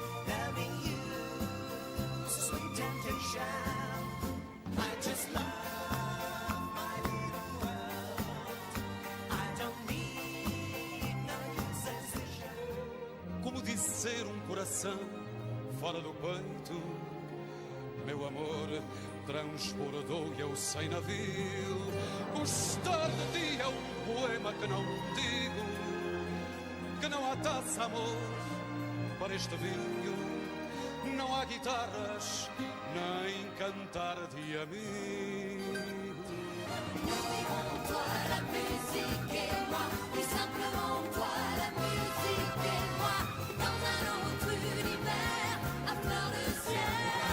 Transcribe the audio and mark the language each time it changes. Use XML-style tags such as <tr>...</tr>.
<en>Loving you, sweet temptation. I just love my little world. I don't need no new sensation.</en> <pt>Como dizer um coração fora do peito. Meu amor transbordou e eu sem navio. Gostar de ti é um poema que não digo, que não há taça, amor, para este vinho. Não há guitarras, nem cantar de amigo.</pt> <fr>Nous dirons toi la musique et moi, tout simplement toi la musique et moi, dans un autre univers, à fleur de ciel.</fr>